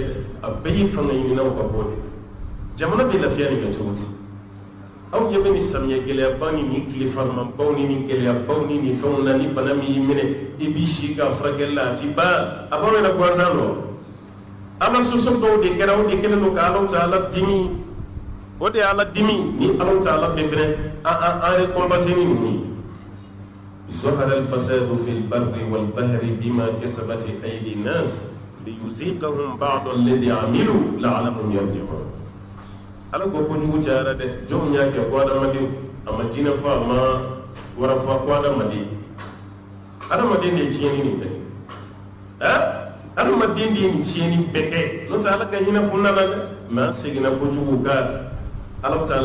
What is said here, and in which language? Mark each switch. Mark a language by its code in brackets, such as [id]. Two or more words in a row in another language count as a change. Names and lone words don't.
[bm] a bɛɛ ye fanga ɲininaw ka bɔ de jamana bɛ lafiya nin kɛ cogo di aw ɲɛ bɛ nin samiyɛ gɛlɛyaba ni nin tile farimabaw ni nin gɛlɛyabaw ni nin fɛnw na ni bana min y'i minɛ i b'i si k'a furakɛli la a ti ban a b'aw yɛrɛ gansan dɔ ala sɔsɔ dɔw de kɛra o de kɛlen don ka alaw ta ala dimi o de ye ala dimi ni alaw ta ala bɛn fɛnɛ an récompensé ni ninnu ye [ar] ظهر الفساد في البر والبحر بما كسبت أيدي الناس ليذيقهم بعض الذي عملوا لعلهم يرجعون [bm] ala ko kojugu cayara dɛ jɔnw y'a kɛ ko adamaden a ma jinɛ fɔ a ma wara fɔ ko adamaden de ye tiɲɛni nin bɛɛ kɛ adamaden de ye nin tiɲɛni bɛɛ kɛ n'o tɛ ala ka hinɛ kunda la dɛ mɛ an seginna kojugu ka ala ta ala